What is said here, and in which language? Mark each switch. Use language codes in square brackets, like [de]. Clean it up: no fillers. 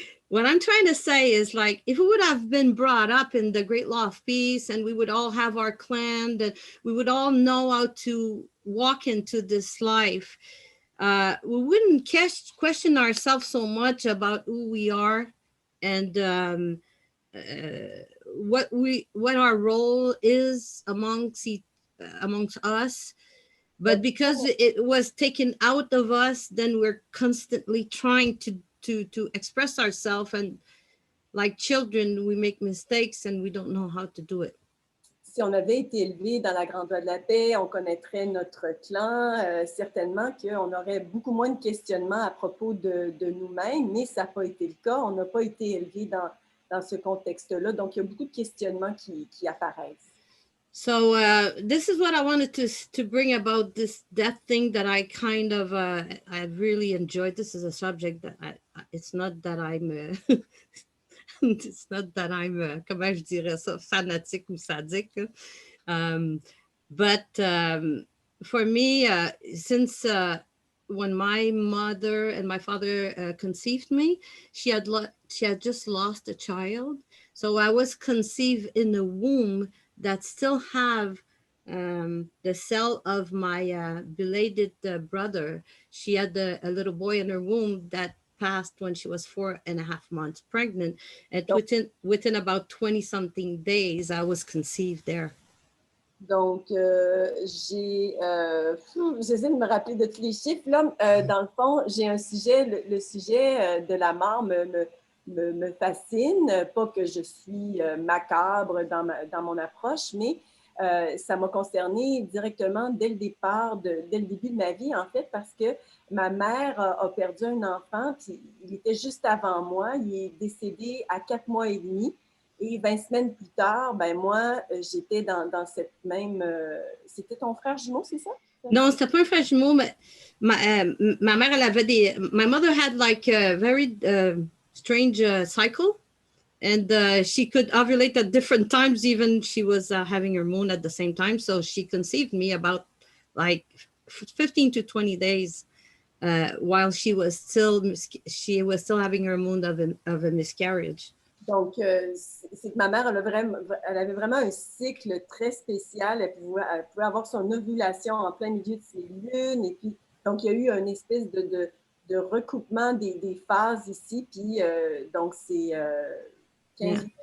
[en] What I'm trying to say is, like, if we would have been brought up in the great law of peace, and we would all have our clan, that we would all know how to walk into this life, we wouldn't question ourselves so much about who we are and what our role is amongst us. But because it was taken out of us, then we're constantly trying to express ourselves, and like children, we make mistakes and we don't know how to do it. [fr] Si on avait été élevé dans la grande loi de la paix, on connaîtrait notre clan, certainement qu'on aurait beaucoup moins de questionnements à propos de nous-mêmes, mais ça n'a pas été le cas. On n'a pas été élevé dans ce contexte-là, donc il y a beaucoup de questionnements qui apparaissent. [en] So this is what I wanted to bring about that thing that I kind of I really enjoyed. This is a subject that it's not that I'm it's not that I'm [fr] comment je dirais ça, fanatique ou sadique. [en] But for me, since when my mother and my father conceived me, she had just lost a child. So I was conceived in a womb that still have the cell of my belated brother. She had a little boy in her womb that passed when she was 4.5 months pregnant. And within about 20-something days, I was conceived there. [fr] Donc, j'essaie de me rappeler de tous les chiffres. Là, dans le fond, j'ai un sujet, le sujet de la mort me fascine. Pas que je suis macabre dans mon approche, mais ça m'a concernée directement dès le début de ma vie, en fait, parce que ma mère a perdu un enfant, puis il était juste avant moi. Il est décédé à 4 mois et demi. Et 20 semaines plus tard, ben moi, j'étais dans cette même... C'était ton frère jumeau, c'est ça? Non, c'était pas un frère jumeau, mais ma mère, elle avait des... [en] My mother had like a very strange cycle, and she could ovulate at different times, even she was having her moon at the same time. So she conceived me about like 15 to 20 days while she was still having her moon of a miscarriage. [fr] Donc, c'est que ma mère, elle avait vraiment un cycle très spécial. Elle pouvait avoir son ovulation en plein milieu de ses lunes. Et puis, donc, il y a eu une espèce de recoupement des phases ici. Puis, donc, c'est 15 jours